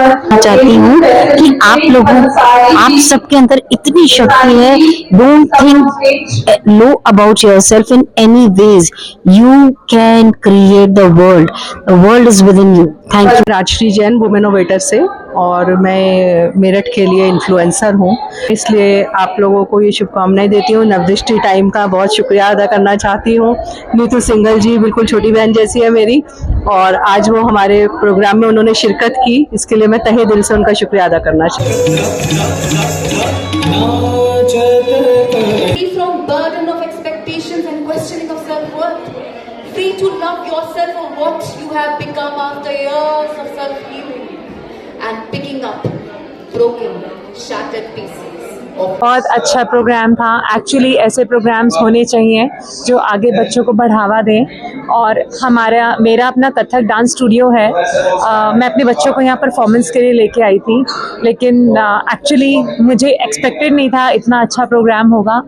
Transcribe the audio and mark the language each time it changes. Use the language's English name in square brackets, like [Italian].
[Hindi] मैं चाहती हूँ कि आप सबके अंदर इतनी शक्ति है. [English] Don't think low about yourself in any ways. You can create the world. The world is within you. Thank you. [Hindi] Rajshree Jain, women innovator से, और मैं मेरठ के लिए इन्फ्लुएंसर हूँ, इसलिए आप लोगों को ये शुभकामनाएं देती हूँ. नवदृष्टि टाइम का बहुत शुक्रिया अदा करना चाहती हूँ. नीतू सिंगल जी बिल्कुल छोटी बहन जैसी है मेरी, और आज वो हमारे प्रोग्राम में उन्होंने शिरकत की, इसके लिए मैं तहे दिल से उनका शुक्रिया अदा करना चाहती हूँ. [English] Free from burden of expectations and questioning of self-worth. Free to love yourself for what you have become after years of self-healing and picking up broken, shattered pieces. [Hindi] बहुत अच्छा प्रोग्राम था. एक्चुअली ऐसे प्रोग्राम्स होने चाहिए जो आगे बच्चों को बढ़ावा दें. और मेरा अपना कथक डांस स्टूडियो है. मैं अपने बच्चों को यहाँ परफॉर्मेंस के लिए लेके आई थी, लेकिन एक्चुअली मुझे एक्सपेक्टेड नहीं था इतना अच्छा प्रोग्राम होगा.